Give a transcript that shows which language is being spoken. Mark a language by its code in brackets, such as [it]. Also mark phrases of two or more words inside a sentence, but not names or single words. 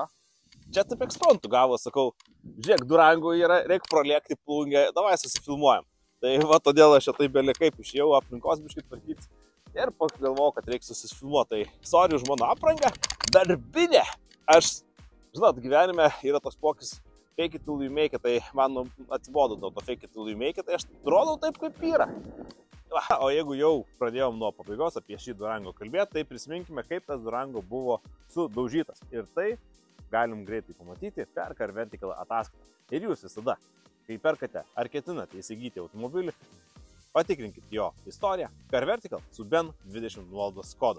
[lt] Čia taip ekspromtu gavo, sakau, žiūrėk, Durango yra, reikia pralėkti plungę, davai susifilmuojam. Tai va, todėl aš čia taip belė kaip išėjau aplinkos biškit tvarkytis ir pagalvojau, kad reikia susifilmuoti. Tai sorry už mano aprangą, darbinė. Aš, žinot, gyvenime yra toks pokis [en] fake it till you make it, [lt] tai man atsibodo dėl to [en] fake it till you make it, [lt] tai aš rodau taip kaip yra. O jeigu jau pradėjom nuo pabaigos apie šį Durango kalbėti, tai prisiminkime, kaip tas Durango buvo sudaužytas. Ir tai galim greitai pamatyti per Car Vertical ataskaitą. Ir jūs visada kai perkate ar ketinate įsigyti automobilį, patikrinkit jo istoriją Car Vertical su BEN 20 nuolaidos kodu.